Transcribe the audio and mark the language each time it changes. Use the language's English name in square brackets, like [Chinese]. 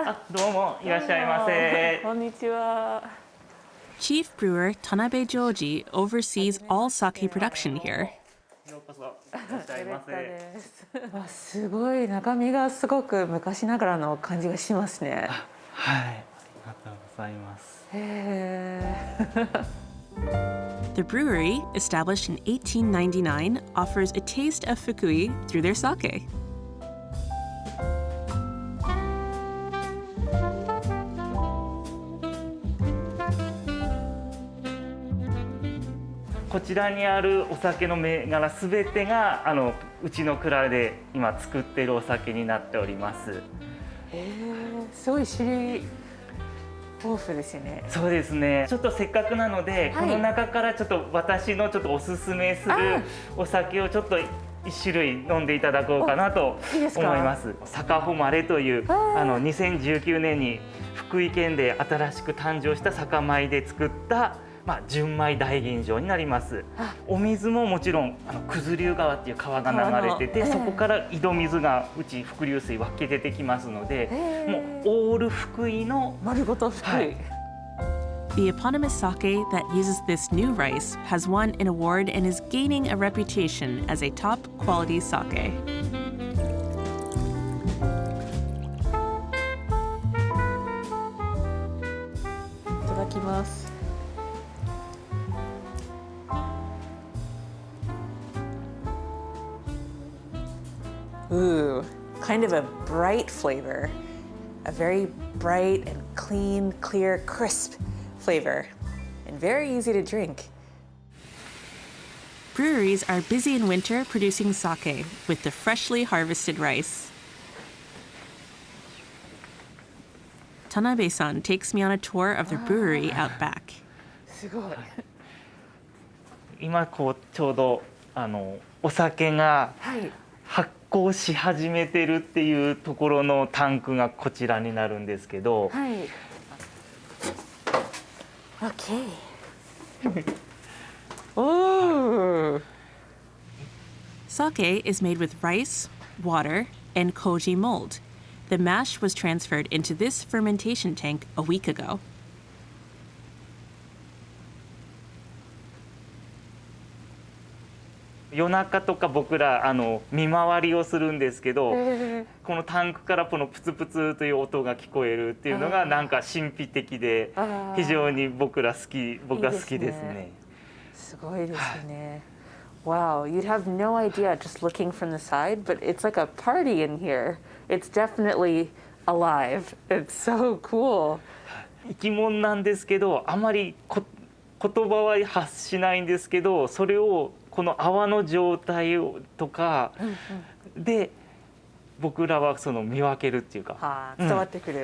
[Japanese] どうもいらっしゃいませ。こんにちは。 [English] Chief brewer Tanabe Joji oversees all sake production here. [Japanese] ようこそいらっしゃいませ。すごい中身がすごく昔ながらの感じがしますね。はい、ありがとうございます。 [English] The brewery, established in 1899, offers a taste of Fukui through their sake. [Japanese] こちらにあるお酒の銘柄すべてがうちの蔵で今作っているお酒になっております。すごい種類豊富ですよね。そうですね。ちょっとせっかくなので、この中からちょっと私のちょっとおすすめするお酒をちょっと1種類飲んでいただこうかなと思います。坂誉という2019年に福井県で新しく誕生した酒米で作った純米大吟醸になります。お水ももちろん九頭竜川っていう川が流れてて、そこから井戸水がうち伏流水湧き出てきますので、もうオール福井の丸ごと福井。 [English] The eponymous sake that uses this new rice has won an award and is gaining a reputation as a top quality sake. [Japanese] Itadakimasu. [English] Ooh, kind of a bright flavor. A very bright and clean, clear, crisp flavor. And very easy to drink. Breweries are busy in winter producing sake with the freshly harvested rice. Tanabe-san takes me on a tour of the brewery out back. [Japanese] 今こうちょうどお酒がはい。発酵し始めてるっていうところのタンクがこちらになるんですけど、はい。 [English] Okay. Ooh. Sake is made with rice, water, and koji mold. The mash was transferred into this fermentation tank a week ago. [Japanese] 夜中とか僕ら見回りをするんですけど、このタンクからこのプツプツという音が聞こえるっていうのがなんか神秘的で非常に僕は好きですね。すごいですね。 [English] Wow, you'd have no idea just looking from the side, but it's like a party in here. It's definitely alive. It's so cool. [Japanese] 生き物なんですけど、あまり言葉は発しないんですけど、それをこの泡の状態とかで僕らはその見分けるっていうか、伝わってくる。